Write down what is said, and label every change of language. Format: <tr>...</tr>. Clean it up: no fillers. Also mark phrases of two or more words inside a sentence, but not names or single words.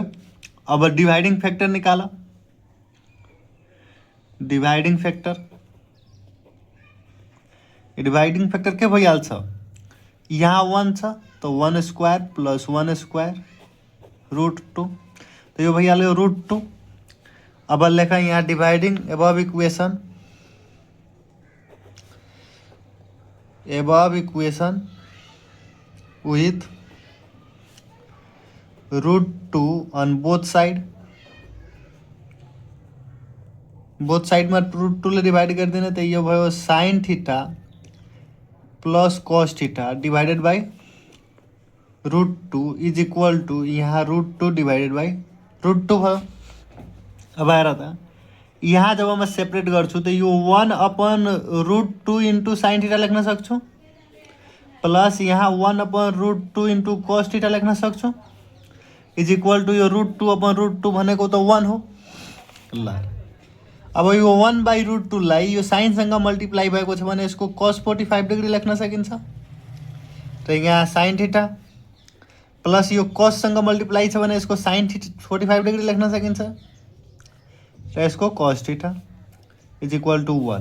<ne>अब</ne> <en>dividing factor</en> <ne>निकाल।</ne> <en>dividing factor</en> <ne>के भइहाल्छ यहाँ 1 छ त</ne> <en>1 square plus 1 square</en> <ne>√2, तो यो भइहाल्यो √2। अब लेख यहाँ</ne> <en>dividing above equation with √2 on both side</en> <hi>में √2 ले डिवाइड कर देना। तो ये</hi> <en>भयो sine theta plus cos theta divided by √2 is equal to यहाँ √2 divided by √2 भयो।</en> <ne>अब आएर त यहाँ</ne> <hi>जब मैं</hi> <ne>सेपरेट गर्छु तो यो 1/√2 इंटू</ne> <en>sine theta</en> <ne>लेख्न सक्छु, प्लस यहाँ 1/√2 इंटू</ne> <en>cos theta</en> <ne>लेख्न सक्छु,</ne> <en>is equal to</en> <ne>यो √2/√2 भनेको त 1 हो। ल अब यो 1/√2 लाई यो साइनसँग मल्टिप्लाई भएको छ भने यसको</ne> <en>cos 45 degree</en> <ne>लेख्न सकिन्छ। त यहाँ</ne> <en>sine theta plus</en> <ne>यो cosसँग मल्टिप्लाई छ भने यसको</ne> <en>sine 45 degree</en> <ne>लेख्न सकिन्छ र यसको</ne> <en>cos theta is equal to</en> <ne>1।</ne>